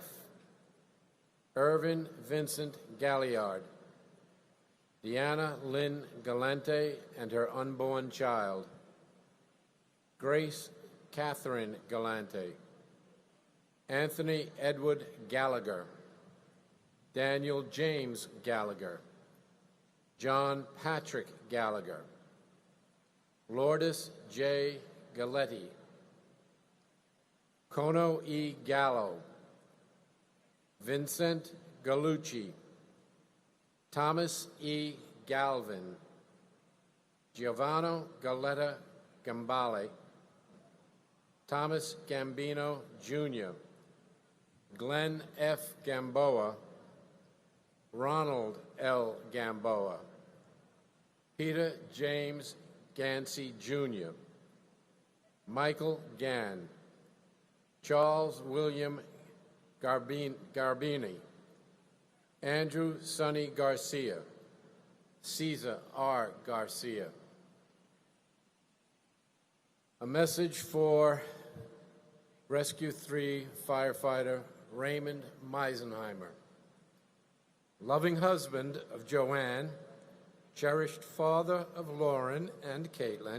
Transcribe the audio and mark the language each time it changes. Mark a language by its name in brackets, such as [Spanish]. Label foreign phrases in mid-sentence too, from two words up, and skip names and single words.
[English] Irvin Vincent Galliard, Deanna Lynn Galante and her unborn child, Grace Catherine Galante, Anthony Edward Gallagher, Daniel James Gallagher, John Patrick Gallagher, Lourdes J. Galetti, Kono E. Gallo, Vincent Gallucci, Thomas E. Galvin, Giovanni Galletta Gambale, Thomas Gambino, Jr., Glenn F. Gamboa, Ronald L. Gamboa, Peter James Gansey, Jr., Michael Gann, Charles William Garbini, Andrew Sonny Garcia, Cesar R. Garcia. A message for Rescue 3 firefighter Raymond Meisenheimer. Loving husband of Joanne, cherished father of Lauren and Caitlin.